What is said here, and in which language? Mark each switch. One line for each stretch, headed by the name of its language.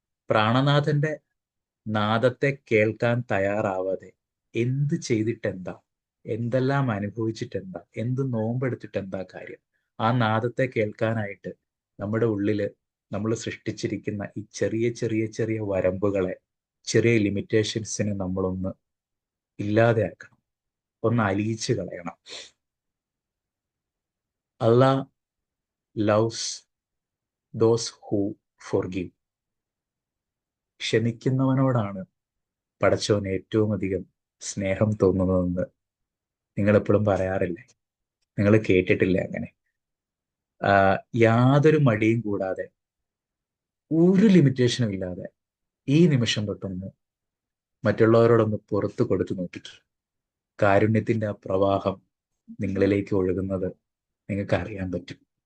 Malayalam: പ്രാണനാഥന്റെ നാദത്തെ കേൾക്കാൻ തയ്യാറാവാതെ എന്ത് ചെയ്തിട്ടെന്താ, എന്തെല്ലാം അനുഭവിച്ചിട്ടെന്താ, എന്ത് നോമ്പെടുത്തിട്ടെന്താ കാര്യം? ആ നാദത്തെ കേൾക്കാനായിട്ട് നമ്മുടെ ഉള്ളില് നമ്മൾ സൃഷ്ടിച്ചിരിക്കുന്ന ഈ ചെറിയ ചെറിയ ചെറിയ വരമ്പുകളെ, ചെറിയ ലിമിറ്റേഷൻസിനെ നമ്മളൊന്ന് ഇല്ലാതെയാക്കണം, ഒന്ന് അലിയിച്ചു കളയണം.
English: Allah loves those who forgive.
Malayalam: ക്ഷമിക്കുന്നവനോടാണ് പടച്ചവന് ഏറ്റവും അധികം സ്നേഹം തോന്നുന്നതെന്ന് നിങ്ങൾ എപ്പോഴും പറയാറില്ലേ? നിങ്ങൾ കേട്ടിട്ടില്ലേ അങ്ങനെ? യാതൊരു മടിയും കൂടാതെ, ഒരു ലിമിറ്റേഷനും ഇല്ലാതെ ഈ നിമിഷം തൊട്ടൊന്ന് മറ്റുള്ളവരോടൊന്ന് പുറത്തു കൊടുത്തു നോക്കിയിട്ട് കാരുണ്യത്തിന്റെ ആ പ്രവാഹം നിങ്ങളിലേക്ക് ഒഴുകുന്നത് നിങ്ങൾക്ക് അറിയാൻ പറ്റും.